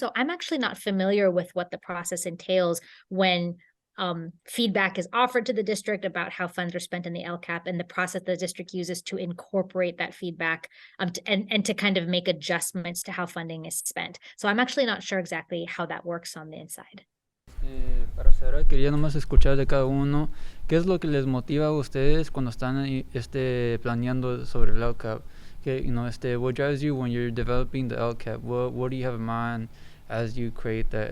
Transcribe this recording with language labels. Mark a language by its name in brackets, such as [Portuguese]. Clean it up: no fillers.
[English] So I'm actually not familiar with what the process entails when feedback is offered to the district about how funds are spent in the LCAP, and the process the district uses to incorporate that feedback and to kind of make adjustments to how funding is spent. So I'm actually not sure exactly how that works on the inside. [Spanish] Para cerrar, quería nomás escuchar de cada uno qué es lo que les motiva a ustedes cuando están planeando sobre el LCAP. [English] What drives you when you're developing the LCAP? What do you have in mind as you create that?